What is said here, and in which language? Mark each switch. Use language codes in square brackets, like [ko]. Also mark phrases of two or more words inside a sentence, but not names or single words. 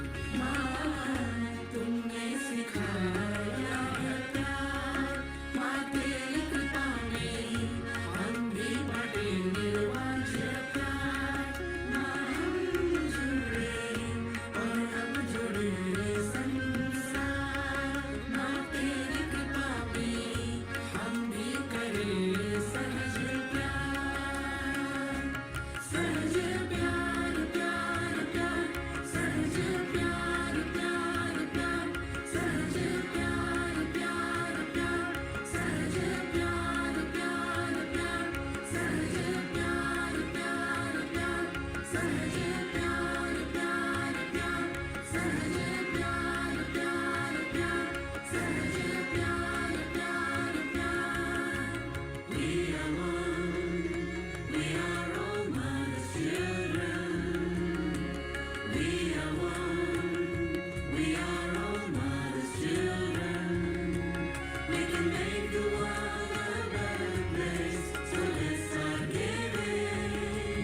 [hi] माँ तुमने सिखाया है प्यार, माँ तेरी कृपा में हम भी बड़े निर्वांझ प्यार। माँ हम जुड़े और अब जुड़े संसार, माँ तेरी कृपा में हम भी करें सहज प्यार। सहज प्यार प्यार प्यार, सहज प्यार प्यार प्यार, सहज प्यार प्यार प्यार, सहज प्यार प्यार प्यार, सहज प्यार प्यार प्यार, सहज प्यार प्यार प्यार, सहज प्यार प्यार प्यार, सहज प्यार प्यार प्यार। [en] We are one, we are all mother's children. We are one, we are all mother's children. We can make the world a better place, so let's start giving.